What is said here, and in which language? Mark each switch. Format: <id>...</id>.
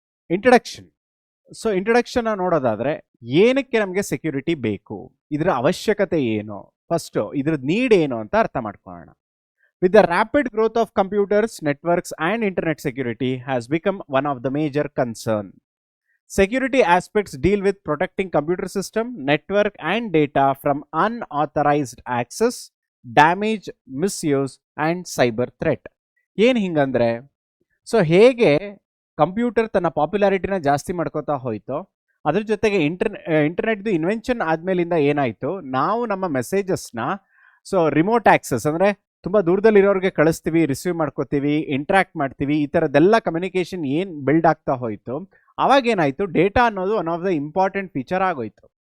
<kn>Introduction. So introduction ನೋಡೋದಾದ್ರೆ, ಏನಕ್ಕೆ ನಮಗೆ ಸೆಕ್ಯೂರಿಟಿ ಬೇಕು, ಇದರ ಅವಶ್ಯಕತೆ ಏನು, ಫಸ್ಟ್ ಇದ್ರದ್ದು ನೀಡ್ ಏನು ಅಂತ ಅರ್ಥ ಮಾಡ್ಕೊಳ್ಳೋಣ.</kn> <en>With the rapid growth of computers, networks and internet security has become one of the major concern. Security aspects deal with protecting computer system, network and data from unauthorized access, damage, misuse and cyber threat.</en> <kn>ಏನು ಹಿಂಗಂದ್ರೆ, so ಹೇಗೆ computer ತನ್ನ ಪಾಪ್ಯುಲಾರಿಟಿನ ಜಾಸ್ತಿ ಮಾಡ್ಕೋತಾ ಹೋಯ್ತು, ಅದ್ರ ಜೊತೆಗೆ ಇಂಟರ್ನೆಟ್ದು invention ಆದ್ಮೇಲಿಂದ ಏನಾಯಿತು, ನಾವು ನಮ್ಮ ಮೆಸೇಜಸ್ನ ಸೊ ರಿಮೋಟ್ ಆಕ್ಸೆಸ್ ಅಂದರೆ ತುಂಬ ದೂರದಲ್ಲಿರೋರಿಗೆ ಕಳಿಸ್ತೀವಿ, ರಿಸೀವ್ ಮಾಡ್ಕೋತೀವಿ, ಇಂಟ್ರಾಕ್ಟ್ ಮಾಡ್ತೀವಿ, ಈ ಥರದ್ದೆಲ್ಲ ಕಮ್ಯುನಿಕೇಷನ್ ಏನು ಬಿಲ್ಡ್ ಆಗ್ತಾ ಹೋಯಿತು, ಅವಾಗೇನಾಯಿತು, ಡೇಟಾ ಅನ್ನೋದು one of the important feature ಆಗೋಯ್ತು.</kn>